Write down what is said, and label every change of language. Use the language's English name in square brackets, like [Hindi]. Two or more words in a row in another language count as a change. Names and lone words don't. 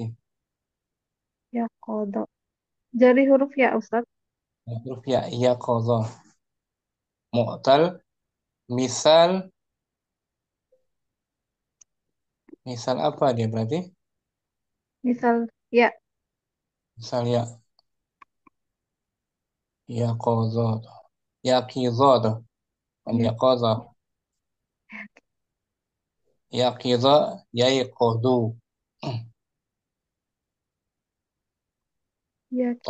[Indonesian] Yaqodo. Jadi huruf ya Ustaz? Huruf ya, yaqadha. Mu'tal misal. Misal apa dia berarti? Misal ya. Misal ya. Yaqadha. Yaqidha tuh. Yaqadha. [Arabic] يقظ ييقظ. [Indonesian] Atau